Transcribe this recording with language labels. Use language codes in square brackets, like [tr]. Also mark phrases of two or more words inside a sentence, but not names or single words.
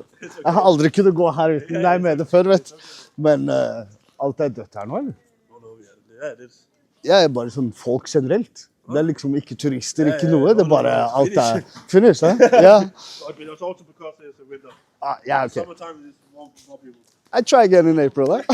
[no] Jeg har aldri kunnet gå her uten deg med det før, vet du. Men alt er dødt her nå, eller? Ja, bare sånn folk generelt. Det er liksom ikke turister, ikke noe. Det er bare alt er finished, ja? [en] Ja, okay. I try again in April, eh?